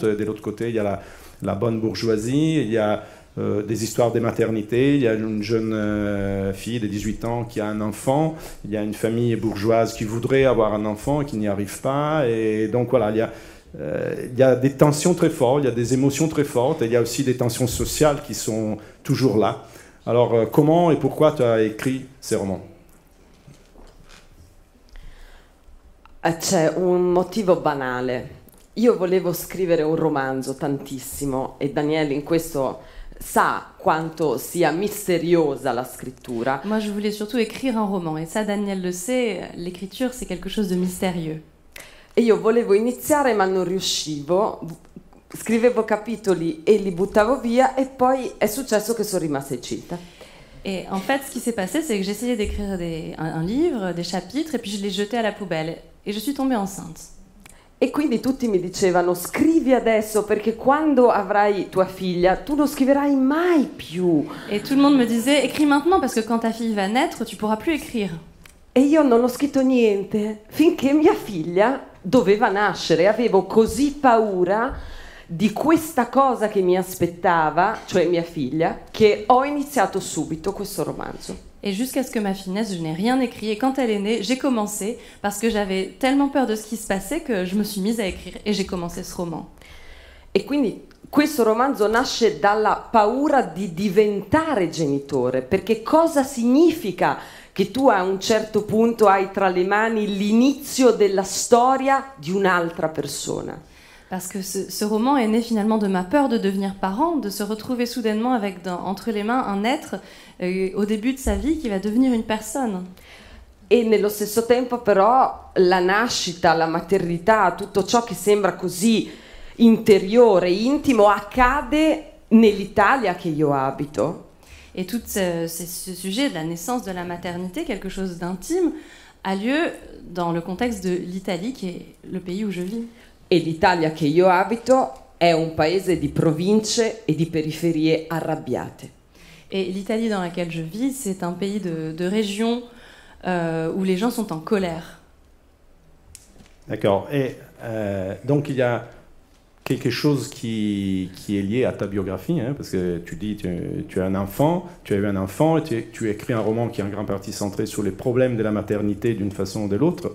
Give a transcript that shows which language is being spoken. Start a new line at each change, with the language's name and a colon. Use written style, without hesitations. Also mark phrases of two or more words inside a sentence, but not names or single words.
French: De l'autre côté, il y a la bonne bourgeoisie, il y a des histoires des maternités, il y a une jeune fille de 18 ans qui a un enfant, il y a une famille bourgeoise qui voudrait avoir un enfant et qui n'y arrive pas, et donc voilà, il y a des tensions très fortes, il y a des émotions très fortes, et il y a aussi des tensions sociales qui sont toujours là. Alors comment et pourquoi tu as écrit ces romans?
Italian: C'è un motivo banale. Io volevo scrivere un romanzo tantissimo e Daniele in questo sa quanto sia misteriosa la scrittura.
French: Moi, je voulais surtout écrire un roman. Et ça, Daniel le sait, l'écriture, c'est quelque chose de mystérieux.
Italian: E io volevo iniziare ma non riuscivo. Scrivevo capitoli e li buttavo via e poi è successo che sono rimasta incinta.
French: Et en fait, ce qui s'est passé, c'est que j'essayais d'écrire un livre, des chapitres, et puis je les jetais à la poubelle. Et je suis tombée enceinte.
Italian: E quindi tutti mi dicevano scrivi adesso perché quando avrai tua figlia tu non scriverai mai più.
French: Et tout le monde me disait, écris maintenant parce que quand ta fille va naître, tu pourras plus écrire.
Italian: E io non ho scritto niente finché mia figlia doveva nascere. Avevo così paura di questa cosa che mi aspettava, cioè mia figlia, che ho iniziato subito questo romanzo.
French: Et jusqu'à ce que ma fille naisse, je n'ai rien écrit. Et quand elle est née, j'ai commencé parce que j'avais tellement peur de ce qui se passait que je me suis mise à écrire et j'ai commencé ce roman.
Italian: E quindi questo romanzo nasce dalla paura di diventare genitore, perché cosa significa che tu a un certo punto hai tra le mani l'inizio della storia di un'altra persona?
French: Parce que ce roman est né finalement de ma peur de devenir parent, de se retrouver soudainement avec entre les mains un être au début de sa vie qui va devenir une personne.
Italian: E nello stesso tempo però la nascita, la maternità, tutto ciò che sembra così interiore, intimo, accade nell'Italia che io abito.
French: Et tout ce sujet de la naissance de la maternité, quelque chose d'intime, a lieu dans le contexte de l'Italie, qui est le pays où je vis.
Italian: E l'Italia che io abito è un paese di province e di periferie arrabbiate.
French: Et l'Italie dans laquelle je vis, c'est un pays de régions où les gens sont en colère. D'accord. Et donc il y a quelque chose qui est lié à ta biographie, hein, parce que tu dis tu as un enfant, tu as eu un enfant, et tu écris un roman qui est en grande partie centré sur les problèmes de la maternité d'une façon ou de l'autre.